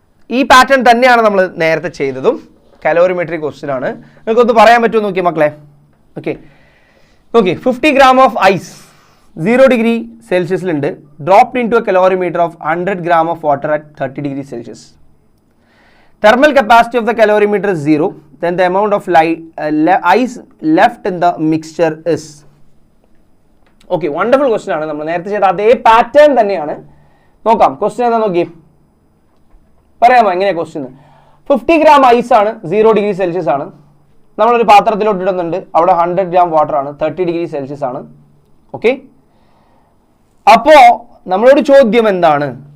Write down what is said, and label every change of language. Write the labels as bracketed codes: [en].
[ml] ഈ പാറ്റേൺ തന്നെയാണ് നമ്മൾ നേരത്തെ ചെയ്തതും. കലോറിമെട്രി ക്വസ്റ്റ്യൻ ആണ്. നിങ്ങൾക്കൊന്ന് പറയാൻ പറ്റുമോ നോക്കിയേ മക്കളെ? Okay, [en] 50 gram of ice 0 degree സെൽഷ്യസിലുണ്ട്, dropped into a calorimeter of 100 gram of water at 30 degree Celsius. Thermal capacity of the calorimeter is 0. Then the amount of ice left in the mixture is. Okay, wonderful question ആണ്. [ml] നമ്മൾ നേരത്തെ ചെയ്ത അതേ pattern തന്നെയാണ്. നോക്കാം question എന്താ നോക്കി. പറയാമോ എങ്ങനെയാ ക്വസ്റ്റ്യൻ? 50 gram ഐസ് ആണ്, 0 ഡിഗ്രി സെൽഷ്യസ് ആണ്. നമ്മളൊരു പാത്രത്തിലോട്ട് ഇടുന്നുണ്ട്. അവിടെ 100 gram വാട്ടർ ആണ്, 30 ഡിഗ്രി സെൽഷ്യസ് ആണ്. ഓക്കെ, അപ്പോൾ നമ്മളോട് ചോദ്യം എന്താണ്?